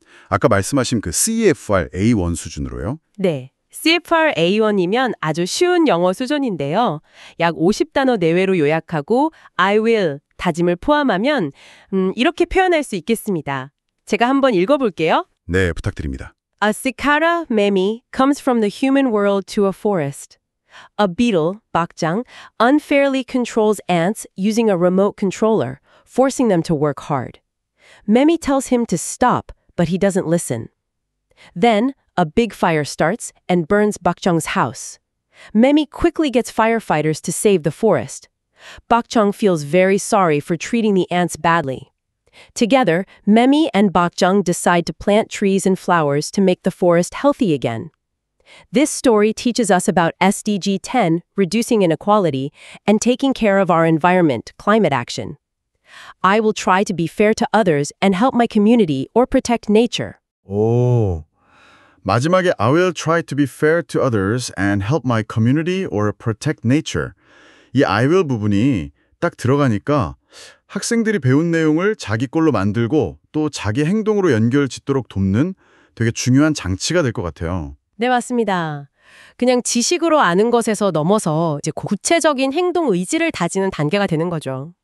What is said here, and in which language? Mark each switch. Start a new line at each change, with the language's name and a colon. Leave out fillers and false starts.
Korean: 아까 말씀하신 그 CFR A1 수준으로요? 네. CFR A1이면 아주 쉬운 영어 수준인데요. 약 50단어 내외로 요약하고 I will 다짐을 포함하면 이렇게 표현할 수 있겠습니다. 제가 한번 읽어볼게요. 네, 부탁드립니다.
English: A cicada, Memi, comes from the human world to a forest. A beetle, Bakjang, unfairly controls ants using a remote controller, forcing them to work hard. Memi tells him to stop, but he doesn't listen. Then, a big fire starts and burns Bakjang's house. Memi quickly gets firefighters to save the forest. Bakjang feels very sorry for treating the ants badly. Together, Memi and Bakjang decide to plant trees and flowers to make the forest healthy again. This story teaches us about SDG 10, reducing inequality, and taking care of our environment, climate action. I will try to be fair to others and help my community or protect nature.
Korean: 오, 마지막에
English: I will try to be fair to others and help my community or protect nature.
Korean: 이 I will 부분이 딱 들어가니까 학생들이 배운 내용을 자기 걸로 만들고 또 자기 행동으로 연결짓도록 돕는 되게 중요한 장치가 될 것 같아요. 네, 맞습니다. 그냥 지식으로 아는 것에서 넘어서 이제 구체적인 행동 의지를 다지는 단계가 되는 거죠.